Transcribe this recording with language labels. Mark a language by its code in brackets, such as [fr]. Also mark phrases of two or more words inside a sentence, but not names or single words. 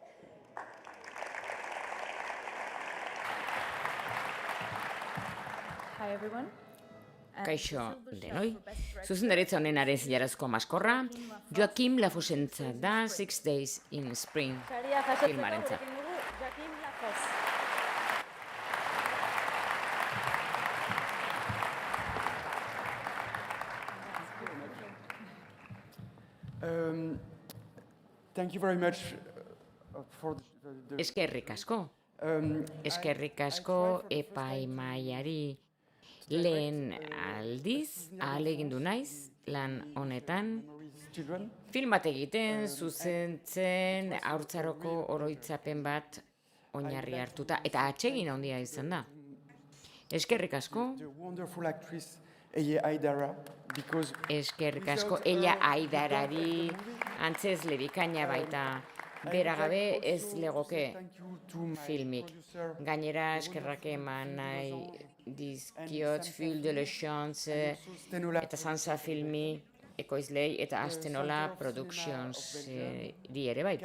[en] Hi everyone. [eu] Kaixo denoi. Zuzendaritza honenaren zilarazko maskorra, Joaquim Lafosentza da 6 Days in Spring Saria jasotzeko filmarentzat. gurekin dugu Joaquim Lafos. [en] Thank you very much for the [eu] Eskerrik asko. Eskerrik asko epaimaiari lehen aldiz ahalegindu naiz lan honetan. Film bat egiten, zuzentzen, haurtzaroko oroitzapen bat oinarri hartuta, eta atsegin handia izan da. Eskerrik asko. [en] the wonderful actress Eia Aidara, because [eu] Eskerrik asko Eia Aidarari, antzezle bikaina baita. Bera gabe ez legoke filmik. Gainera eskerrak eman nahi dizkiot Fil de la Chance eta Sansa filmi ekoizlei eta Astenola Productions di ere bai.